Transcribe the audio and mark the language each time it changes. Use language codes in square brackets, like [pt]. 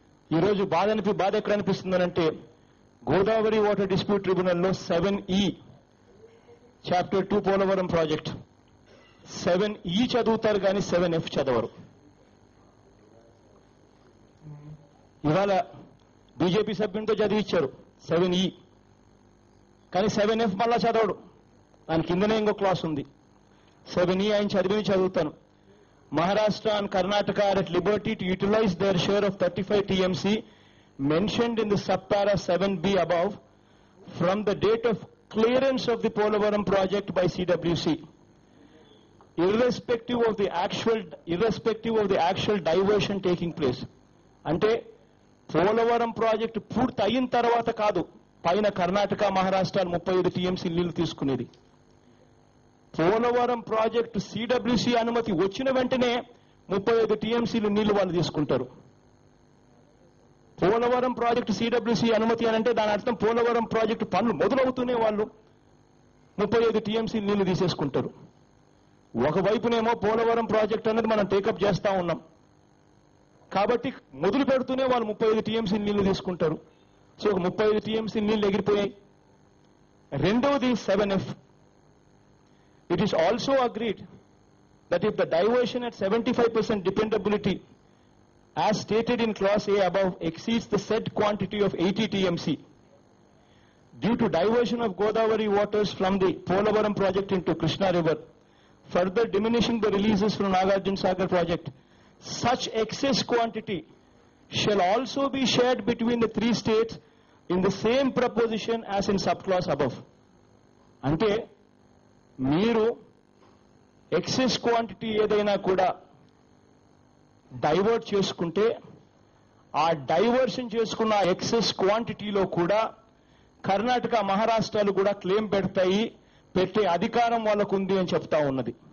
[te] ఈరోజు బాధ ఎక్కడ అనిపిస్తుందనంటే Godavari water dispute ట్రిబ్యునల్లో 7E chapter 2 Polavaram project 7E చదువుతారు కానీ 7F చదవరు. ఇవాళ బీజేపీ సభ్యునితో చదివించారు 7E, కానీ 7F మళ్ళా చదవడు. దాని కిందనే ఇంకో క్లాస్ ఉంది. 7E ఆయన చదువుతాను. [en] Maharashtra and Karnataka are at liberty to utilize their share of 35 TMC mentioned in the subpara 7B above from the date of clearance of the Polavaram project by CWC, irrespective of the actual diversion taking place. [te] అంటే Polavaram project పూర్తి అయిన తర్వాత కాదు, పైన Karnataka, Maharashtra 35 TMC నీళ్లు తీసుకునేది. Polavaram project CWC అనుమతి వచ్చిన వెంటనే 35 TMC నీళ్లు వాళ్ళు తీసుకుంటారు. పోలవరం ప్రాజెక్టు CWC అనుమతి అనంటే దాని అర్థం పోలవరం ప్రాజెక్టు పనులు మొదలవుతూనే వాళ్ళు 35 TMC నీళ్లు తీసేసుకుంటారు. ఒకవైపునేమో పోలవరం ప్రాజెక్టు అనేది మనం టేకప్ చేస్తా ఉన్నాం కాబట్టి మొదలు పెడుతూనే వాళ్ళు 35 TMC నీళ్లు తీసుకుంటారు. సో 35 TMC నీళ్లు ఎగిరిపోయాయి. రెండవది 7F. [en] It is also agreed that if the diversion at 75% dependability as stated in clause A above exceeds the said quantity of 80 TMC due to diversion of Godavari waters from the Polavaram project into Krishna river, further diminishing the releases from Nagarjuna Sagar project, such excess quantity shall also be shared between the three states in the same proposition as in subclause above. [te] అంటే మీరు excess quantity ఏదైనా కూడా divert చేసుకుంటే ఆ diversion చేసుకున్న excess క్వాంటిటీలో కూడా కర్ణాటక, మహారాష్ట్రాలు కూడా క్లెయిమ్ పెట్టే అధికారం వాళ్ళకు ఉంది అని చెప్తా ఉన్నది.